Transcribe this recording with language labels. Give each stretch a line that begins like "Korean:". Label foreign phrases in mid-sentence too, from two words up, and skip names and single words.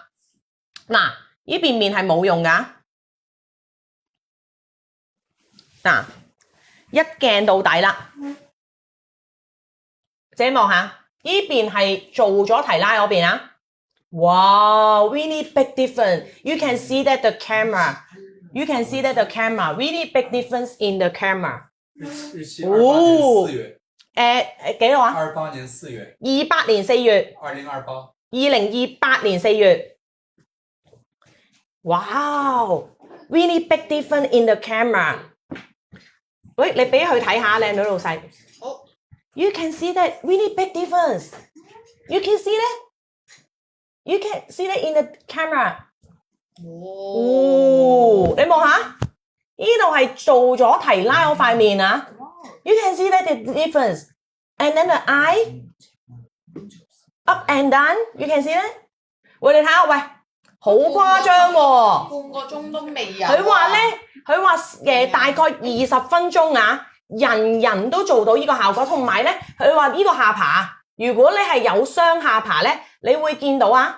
Cantonese: 嗱，呢邊面係冇用㗎。嗱，一鏡到底啦。自己望下，呢邊係做咗提拉嗰邊啊。
English: 哇 ，really big difference. You can see that the camera really big difference in the camera.
Cantonese: 日期28年4月。幾多啊？28年4月。 28年4月。 2028。
English: 2028年4 月。Wow, really big difference in the camera.
Cantonese: 喂，你俾佢睇下，靚女老細。
English: 好。You can see that really big difference. You can see that in the camera.
Cantonese: 你望下。呢度係做咗提拉嗰塊面啊
English: ！You can see that the difference, and then the eye up and down. You can see that。
Cantonese: 喂，你睇下，喂，好誇張喎！半個鐘都未有。佢話大概20分鐘啊，人人都做到呢個效果。同埋咧，佢話呢個下巴，如果你係有雙下巴咧，你會見到啊。